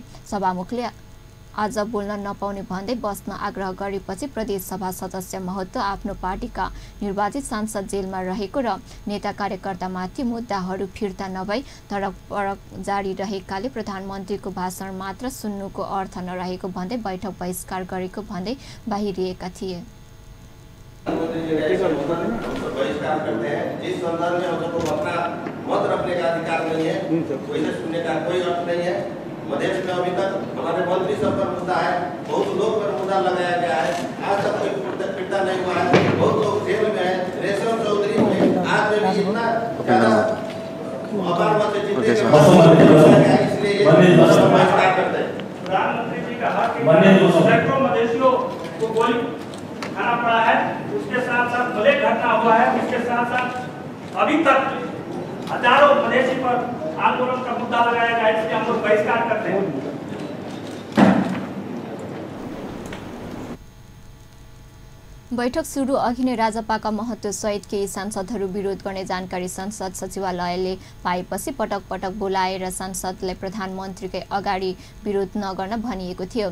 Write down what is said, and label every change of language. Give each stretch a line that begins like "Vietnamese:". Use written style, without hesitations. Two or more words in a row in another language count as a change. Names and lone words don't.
Nepali: सभामुखले आज बोल्न नपाउने भन्दै बस्न आग्रह गरेपछि प्रदेश सभा सदस्य महतो आफ्नो पार्टीका निर्वाचित सांसद जेलमा रहेको र नेता कार्यकर्तामाथि मुद्दाहरू फिर्ता नभई धडकपडक जारी रहेकाले प्रधानमन्त्रीको भाषण मात्र सुन्नुको अर्थ नरहेको भन्दै बैठक बहिष्कार गरेको भन्दै बाहिरिएका थिए।
Hindi: मधेश में अभी तक हमारे मंत्री सब पर मुद्दा है, बहुत लोग पर मुद्दा लगाया गया है, आज तक कोई फिरता नहीं हुआ है, बहुत लोग जेल में है। रेशम चौधरी में आज में भी इतना ज्यादा अपार से जीते इसलिए बहिष्कार करते हैं। प्रधानमंत्री जी कहा कि सैकड़ों मधेशियों को गोली खाना पड़ा है, उसके साथ साथ भले घटना हुआ है, उसके साथ साथ अभी तक हजारों मधेशी पर आंदोलन का मुद्दा लगाया गया, इसलिए हम लोग बहिष्कार करते हैं।
Nepali: बैठक सुरु अघि नै राजपाका महतो सहित केही सांसदहरू विरोध गर्ने जानकारी संसद सचिवालयले पाएपछि पटक पटक बोलाएर सांसदलाई प्रधानमन्त्रीकै अगाडि विरोध नगर्न भनिएको थियो।